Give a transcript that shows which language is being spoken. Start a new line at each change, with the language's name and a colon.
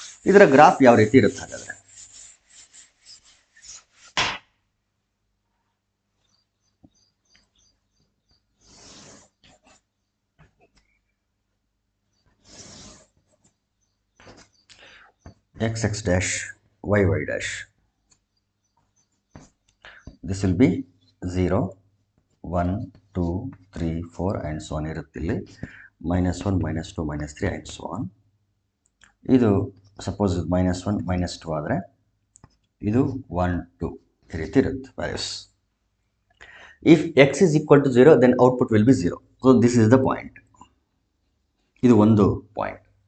Kannada: ಇದರ ಗ್ರಾಫ್ ಯಾವ ರೀತಿ ಇರುತ್ತೆ ಹಾಗಾದರೆ,
English: x x dash y y dash. This will be 0 1 2 3 4 and so on
Kannada: ಇರುತ್ತೆ. ಇಲ್ಲಿ
English: -1 -2 -3 and so on.
Kannada: ಇದು ಸಪೋಸ್ -1 -2 ಆದರೆ ಇದು 1 2 ಈ ರೀತಿ ಇರುತ್ತೆ values.
English: If x is equal to 0 then output will be 0. So this is the point.
Kannada: ಇದು ಒಂದು ಪಾಯಿಂಟ್.